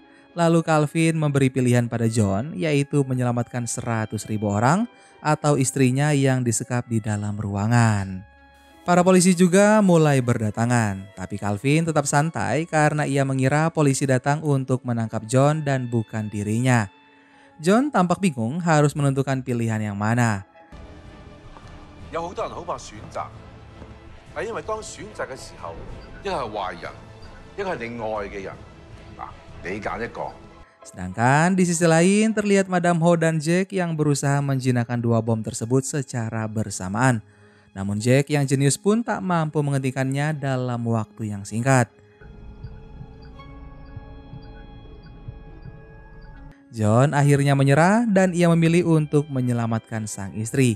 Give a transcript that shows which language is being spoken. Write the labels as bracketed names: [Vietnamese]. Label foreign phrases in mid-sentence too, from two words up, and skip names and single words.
[Indonesian] Lalu Calvin memberi pilihan pada John, yaitu menyelamatkan 100.000 orang atau istrinya yang disekap di dalam ruangan. Para polisi juga mulai berdatangan, tapi Calvin tetap santai karena ia mengira polisi datang untuk menangkap John dan bukan dirinya. John tampak bingung harus menentukan pilihan yang mana. [Cantonese] 有好多人好怕選擇，係因為當選擇嘅時候，一個係壞人，一個係你愛嘅人。嗱，你揀一個。 [Indonesian] Sedangkan di sisi lain terlihat Madam Ho dan Jack yang berusaha menjinakkan dua bom tersebut secara bersamaan. Namun Jack yang jenius pun tak mampu menghentikannya dalam waktu yang singkat. John akhirnya menyerah dan ia memilih untuk menyelamatkan sang istri.